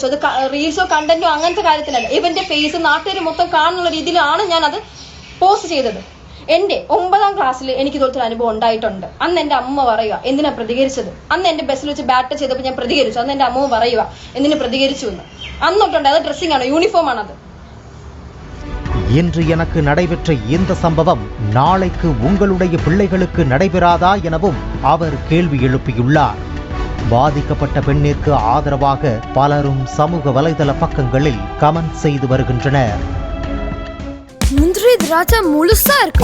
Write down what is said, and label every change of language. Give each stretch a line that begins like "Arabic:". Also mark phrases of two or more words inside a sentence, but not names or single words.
Malayalam: അത് റീൽസോ കണ്ടന്റോ അങ്ങനത്തെ കാര്യത്തിലല്ല. ഇവന്റെ ഫേസ് നാട്ടുകാർ മൊത്തം കാണുന്നുള്ള രീതിയിലാണ് ഞാൻ അത് പോസ്റ്റ് ചെയ്തത്. എന്റെ 9ാം ക്ലാസ്സിൽ എനിക്ക് ഇതുപോലത്തെ അനുഭവം ഉണ്ടായിട്ടുണ്ട്. അന്ന് എന്റെ അമ്മ പറയുക എന്തിനാ പ്രതികരിച്ചത്. അന്ന് എന്റെ ബസ്സിൽ വെച്ച് ബാറ്റ് ചെയ്തപ്പോൾ ഞാൻ പ്രതികരിച്ചു. അന്ന് എന്റെ അമ്മ പറയുക എന്തിനു പ്രതികരിച്ചു എന്ന്. അന്നൊട്ടുണ്ട്. അത് ഡ്രസ്സിംഗ് ആണ്, യൂണിഫോം ആണത്.
Tamil: இன்று எனக்கு நடைபெற்ற இந்த சம்பவம் நாளைக்கு உங்களுடைய பிள்ளைகளுக்கு நடைபெறாதா எனவும் அவர் கேள்வி எழுப்பியுள்ளார். பாதிக்கப்பட்ட பெண்ணிற்கு ஆதரவாக பலரும் சமூக வலைதள பக்கங்களில் கமெண்ட் செய்து வருகின்றனர். முந்திரி திராட்சை முழுசா இருக்கு.